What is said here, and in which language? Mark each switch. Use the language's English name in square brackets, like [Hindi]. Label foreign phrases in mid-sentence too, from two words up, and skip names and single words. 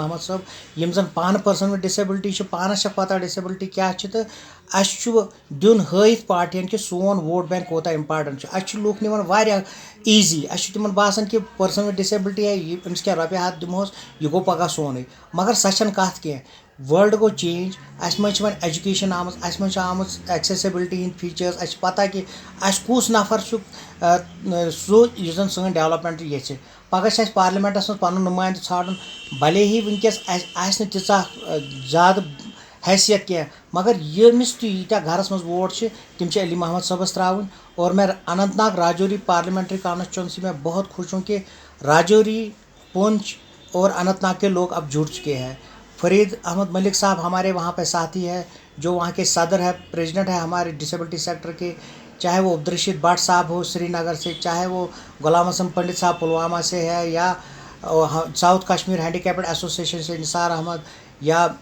[Kashmiri] محمد صٲب یِم زن پانہٕ [English] person with disability [Kashmiri] چھِ پانس چھکھ پتہ ڈِسیبلٹی کیٛاہ چھِ تہٕ اَسہِ چھُ دیُن ہٲیِتھ پارٹین کہِ سون [English] vote bank [Kashmiri] کوٗتاہ اِمپاٹنٹ چھُ اَسہِ چھِ لُکھ نِوان واریاہ ایٖزی اَسہِ چھُ تِمن باسان کہِ [English] person with disability [Kashmiri] أمِس کیٛاہ رۄپیہِ ہتھ دِمہوس یہِ گوٚو پگہہ سونُے مگر سۄ چھنہٕ کتھ کینٛہہ وٲلڈ گوٚو چینج اَسہِ منٛز چھِ وۄنۍ ایجوکیشن آمٕژ اَسہِ منٛز چھِ آمٕژ ایکسیسبلٹی ہِنٛدۍ فیٖچٲرٕس اَسہِ چھِ پتہ کہِ اَسہِ کُس نفر چھُ سُہ یُس زن سٲنۍ ڈیولپمنٹ یژھِ پگہہ چھِ اَسہِ پارلِمینٹس منٛز پنُن نُمٲیندٕ ژھانڈُن بھلے ہی وٕنکیٚس آسہِ نہٕ تیٖژاہ زیادٕ حیثیت کینٛہہ مگر ییٚمِس تہِ ییٖتیاہ گرس منٛز ووٹ چھِ تِم چھِ علی محمد صٲبس ترٛاوٕنۍ [Urdu] اور میں اننت ناگ راجوری [English] parliamentary constituency [Urdu] میں بہت خوش ہوں کہ راجوری پونچھ اور اننت ناگ کے لوگ اب جڑ چکے ہیں فرید احمد ملک صاحب ہمارے وہاں پہ ساتھی ہے جو وہاں کے صدر ہے پریزیڈنٹ ہے ہمارے [English] disability sector [Urdu] کے چاہے وہ عبدالرشید بٹ صاحب ہو سری نگر سے چاہے وہ غلام حسن پنڈت صاحب پلوامہ سے ہے یا ساؤتھ کشمیر ہینڈیکیپڈ ایسوسیشن سے نثار احمد یا